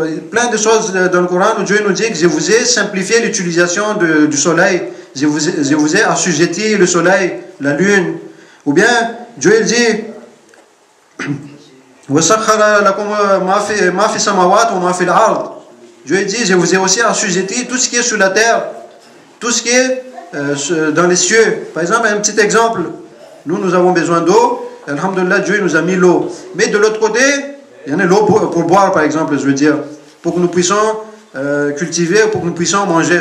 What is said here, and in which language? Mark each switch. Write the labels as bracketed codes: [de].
[fr] Plein de choses dans le Coran où Dieu nous dit que je vous ai simplifié l'utilisation du soleil, je vous ai assujetti le soleil, la lune. Ou bien Dieu il dit [ar] وَسَخَّرَ لَكُمْ مَا فِي السَّمَاوَاتِ وَمَا فِي الْأَرْضِ. [fr] Dieu il dit je vous ai aussi assujetti tout ce qui est sur la terre, tout ce qui est dans les cieux. Par exemple, un petit exemple, nous avons besoin d'eau, alhamdoulilah, Dieu nous a mis l'eau. Mais de l'autre côté, il y en a l'eau pour boire, par exemple, je veux dire, pour que nous puissions cultiver, pour que nous puissions manger.